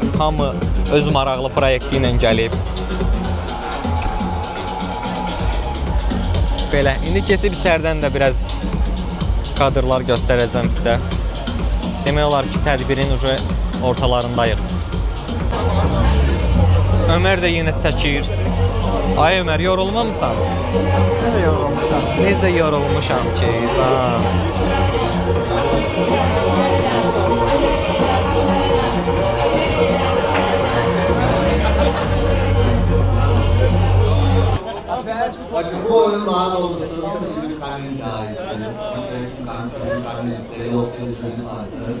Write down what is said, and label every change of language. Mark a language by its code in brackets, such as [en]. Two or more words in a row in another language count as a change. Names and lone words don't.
[az] Hamı öz maraqlı proyekti ilə gəlib. Belə, indi keçib içəridən də biraz kadrlar göstərəcəm sizə. Demək olar ki, tədbirin ortalarındayıq. Ömər də yenə çəkir. Ay Ömər, yorulmamısan? Necə yorulmuşam? Necə yorulmuşam ki, can. [tr] Bakın bu oyun daha doğrusu bizim kalbimize ait. Bizim kalbimizde yok, gözümüz aslında.